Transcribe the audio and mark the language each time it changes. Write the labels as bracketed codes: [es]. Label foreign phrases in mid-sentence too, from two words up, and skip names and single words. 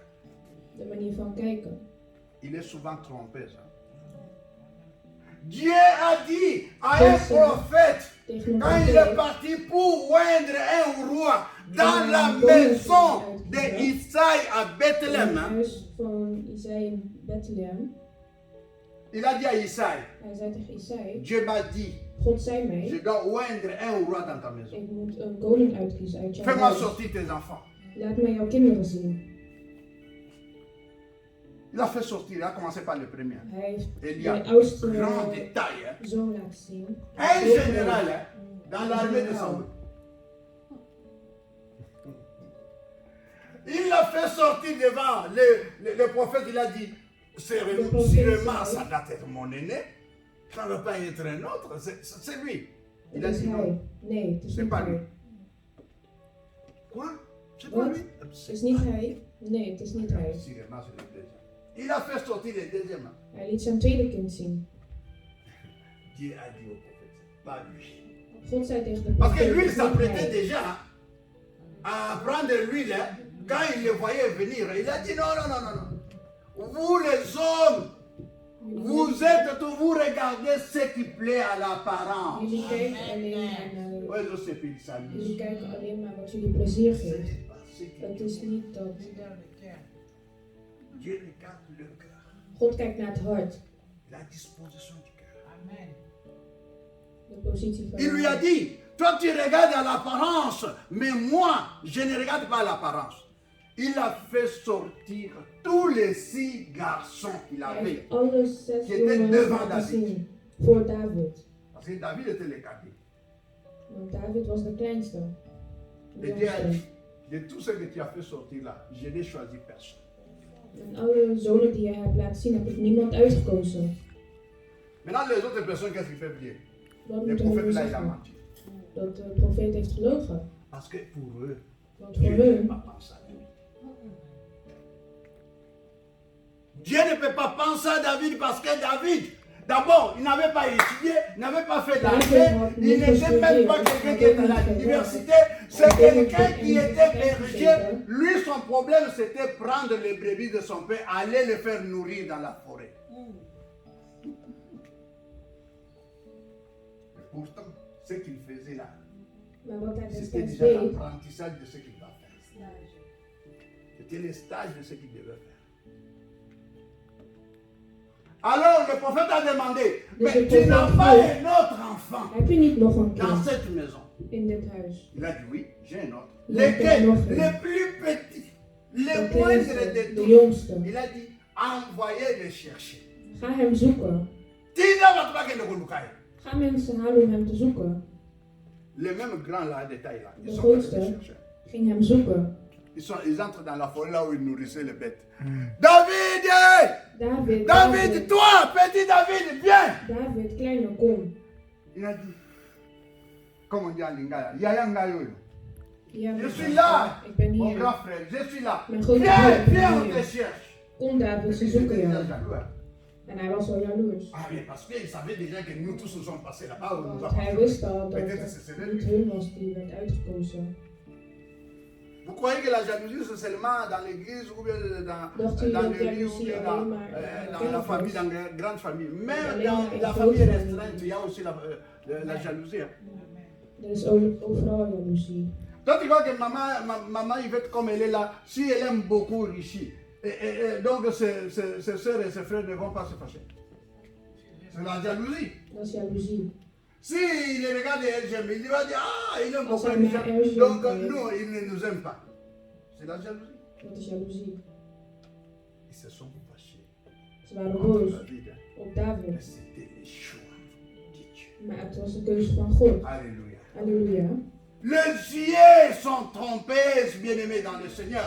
[nl] De manier van kijken. [fr] Il est souvent trompé, ça. Dieu a dit à un prophète, [nl] Tegen een [fr] quand il est [nl] profeet. [fr] parti pour oindre un roi dans la maison d'Isaïe à [nl] In het [fr] Bethléem, hein, [nl] huis van Isaïe in Bethlehem. [fr] il a dit à Isaïe, [nl] Hij zei tegen Isaïe. [fr] Dieu m'a dit, [nl] God zei [fr] je [nl] mij. [fr] dois oindre un roi dans ta maison. [nl] Ik moet een koning uitkiezen uit jouw [fr] Fais-moi [nl] huis. [fr] sortir tes enfants. [nl] Laat mij jouw kinderen zien. [fr] Il a fait sortir, il a commencé par le premier. [nl] Hij heeft Elia, de oudste [fr] grand détail, hein. [nl] zoon laten zien. [fr] Un général hein, dans l'armée de Saoul. Il l'a fait sortir devant le prophète, il a dit, sûrement ça doit être mon aîné, ça ne va pas être un autre, c'est lui. Il a [nl] Het is [fr] dit non, [nl] hij. Nee, het is [fr] c'est [nl] niet [fr] pas lui. [nl] hij. [fr] Quoi? C'est pas [nl] Wat? [fr] lui? [nl] Het is niet hij. Nee, het is niet hij. [fr] Sûrement, c'est le deuxième. Il a fait sortir le deuxième. [nl] Hij liet zijn tweede kind zien. [fr] Dieu a dit au prophète, pas lui. [nl] God zei tegen de [fr] Parce que [nl] profeet, [fr] lui, il [nl] het is niet [fr] s'apprêtait [nl] hij. [fr] déjà à prendre l'huile. Hein. Quand il le voyait venir, il a dit non, non, non, non, non. Vous les hommes, vous êtes tous, vous regardez ce qui plaît à l'apparence. [nl] Jullie kijken alleen naar, [fr] Ouais, je sais plus, ça [nl] jullie kijken alleen maar wat jullie plezier geeft. [fr] Dieu [nl] Het is niet dat. [fr] regarde le cœur, [nl] God kijkt naar het hart. [fr] la disposition du cœur. [nl] De positie van [fr] Il lui a [nl] je [fr] dit, toi tu regardes à l'apparence, mais moi, je ne regarde pas à l'apparence. Il a fait sortir tous les 6 garçons qu'il [nl] Hij [fr] avait. [nl] heeft alle 6 [fr] qui était [nl] jongens [fr] devant [nl] laten [fr] David. [nl] zien voor David. [fr] Parce que David était le cadet. [nl] Want David was de kleinste. De [fr] Et Dieu a [nl] jongste. [fr] dit, de tout ce que tu as fait sortir là, je n'ai choisi personne. [nl] En alle zonen die je hebt laten zien, heb ik niemand uitgekozen. [fr] Maintenant, les autres personnes, qu'est-ce qu'ils peuvent dire? [nl] Wat [fr] Le [nl] moeten we nu [fr] prophète là, il a [nl] zeggen? [fr] menti. [nl] Dat de profeet heeft gelogen. [fr] Parce que pour eux, [nl] Want [fr] Dieu [nl] voor [fr] ne [nl] hun, [fr] peut pas penser à David. Dieu ne peut pas penser à David parce que David, d'abord, il n'avait pas étudié, il n'avait pas fait d'argent, il n'était même pas quelqu'un qui était à l'université, c'est quelqu'un qui était berger. Lui, son problème, c'était prendre les brebis de son père, aller les faire nourrir dans la forêt. Et pourtant, ce qu'il faisait là, [nl] maar wat hij [fr] c'était [nl] destijds [fr] déjà [nl] deed, [fr] l'apprentissage de ce qu'il va faire. C'était le stage de ce qu'il devait faire. Alors le prophète a demandé, mais tu n'as pas un autre enfant [nl] heb je niet nog een [fr] dans [nl] kind [fr] cette maison? [nl] in dit huis? [fr] Il a dit oui, j'ai un autre. Il a Lequel? un autre. Les plus petits, les [nl] De [fr] moindres [nl] kleinste, [fr] de [nl] de [fr] tous. [nl] jongste. [fr] Il a dit, envoyez les chercher. [nl] Ga hem zoeken. [fr] Tina va pas que nous [nl] Ga mensen halen om hem te zoeken. [fr] les mêmes grands là de taille là, ils [nl] De [fr] sont allés les [nl] grootste [fr] chercher. [nl] ging hem zoeken. [fr] Ils entrent dans la forêt là où ils nourrissaient les bêtes. David! David, David, toi, petit David, viens! [nl] David, kleine, kom. [fr] Il a dit, comme on dit en lingala, [ln] Yaya Ngayoyo. [nl] Ja, [fr] Je suis là, [nl] ik ben [fr] mon [nl] hier. [fr] grand frère, je suis là. [nl] Mijn grote [fr] Viens, [nl] broer, [fr] viens, on [nl] ik [fr] te [nl] ben hier. [fr] cherche. [nl] Kom David, ze [fr] Il [nl] zoeken [fr] était déjà [nl] jou. [fr] jaloux, hein. [nl] En hij was al jaloers. [fr] Ah oui, parce qu'il savait déjà que nous tous nous sommes passés là-bas. Où nous [nl] Want hij [fr] avons [nl] wist al dat [fr] Peut-être que c'est [nl] het niet [fr] lui. [nl] hun was die werd uitgekozen. [fr] Vous croyez que la jalousie c'est seulement dans l'église ou bien [nl] Dacht u [fr] dans [nl] dat [fr] le lit ou [nl] jaloezie [fr] bien [nl] alleen maar [fr] dans la famille, dans la grande famille. Même [nl] Alleen [fr] dans [nl] maar in [fr] la [nl] grote [fr] famille [nl] familie. [fr] restreinte, il y a aussi la jalousie. Hein. [nl] Er is overal jaloezie. [fr] Toi, tu vois que maman Yvette, comme elle est là, si elle aime beaucoup Richie, donc ses soeurs et ses frères ne vont pas se fâcher. C'est la jalousie. [nl] Dat is jaloezie. [fr] Si il regarde LGM, il va dire ah, il aime [nl] Als [fr] beaucoup [nl] hij naar [fr] Richie. [nl] LGM [fr] Donc [nl] kijkt, [fr] nous, il ne nous aime pas. C'est la jalousie. [nl] dat is jaloezie. [fr] Ils se sont fâchés. [nl] Ze waren [fr] Contre [nl] boos [fr] David. Hein. [nl] op [fr] Mais [nl] David. [fr] c'était le choix de Dieu. [nl] Maar het was de keuze van God. [fr] Alléluia. [nl] Halleluja. [fr] Les yeux sont trompés, bien-aimés dans le Seigneur.